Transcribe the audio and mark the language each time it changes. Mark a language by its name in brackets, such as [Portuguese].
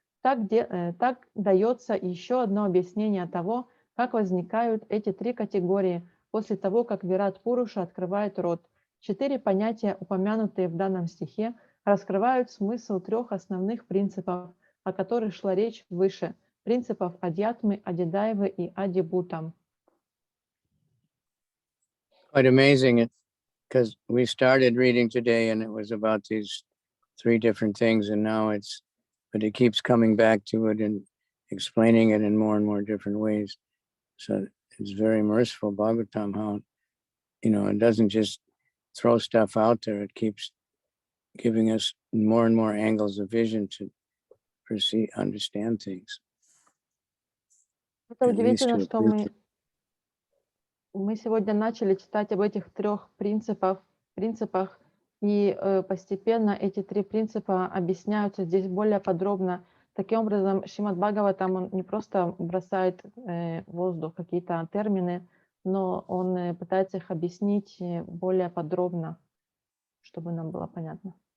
[Russian] Так дается еще одно объяснение того, как возникают эти три категории после того, как Вират Пуруша открывает рот. 4 понятия, упомянутые в данном стихе, раскрывают смысл 3 основных принципов, о которых шла речь выше, принципов Адьятмы, Адидайвы и Адибутам. [English] Quite amazing, because we started reading today and it was about these 3 different things, and now but it keeps coming back to it and explaining it in more and more different ways. So it's very merciful, Bhagavatam, how, it doesn't just throw stuff out there. It keeps giving us more and more angles of vision to understand things. [Russian] Это удивительно, что мы сегодня начали читать об этих 3 принципах, и постепенно эти 3 принципа объясняются здесь более подробно. Таким образом, Шримад Бхагаватам, он не просто бросает в воздух какие-то термины, но он пытается их объяснить более подробно, чтобы нам было понятно.